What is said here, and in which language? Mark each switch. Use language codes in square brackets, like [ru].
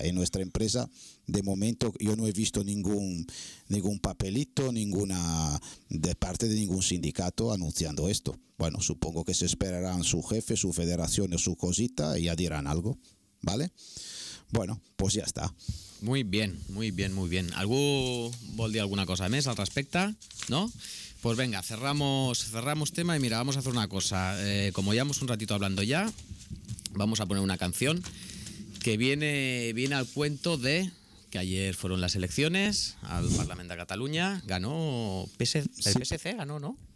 [es] En nuestra empresa, de momento, yo no he visto ningún papelito, ninguna de parte de ningún sindicato anunciando esto. Bueno, supongo que se esperarán su jefe, su federación o su cosita y ya dirán algo, ¿vale? Bueno, pues ya está. Muy bien, muy bien, muy bien. [ca] ¿Algú vol dir alguna cosa més al respecte? [es] ¿No? Pues venga, cerramos tema y mira, vamos a hacer una cosa. Como llevamos un ratito hablando ya, vamos a poner una canción que viene al cuento de que ayer fueron las elecciones al Parlamento de Cataluña. Ganó el PSC, ganó, ¿no?